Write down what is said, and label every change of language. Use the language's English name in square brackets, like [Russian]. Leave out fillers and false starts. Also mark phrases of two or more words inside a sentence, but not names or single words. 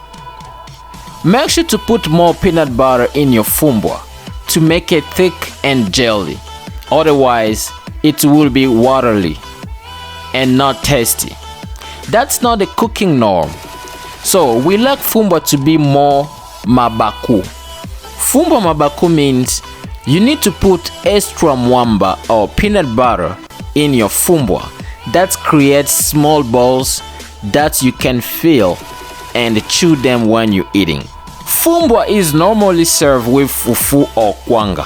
[English] Make sure to put more peanut butter in your FUMBWA to make it thick and jelly. Otherwise, it will be watery and not tasty. That's not the cooking norm. So we like FUMBWA to be more mabaku. [Lingala] FUMBWA mabaku [English] means you need to put extra mwamba or peanut butter in your FUMBWA. That creates small balls that you can feel and chew them when you're eating. FUMBWA is normally served with fufu or KWANGA.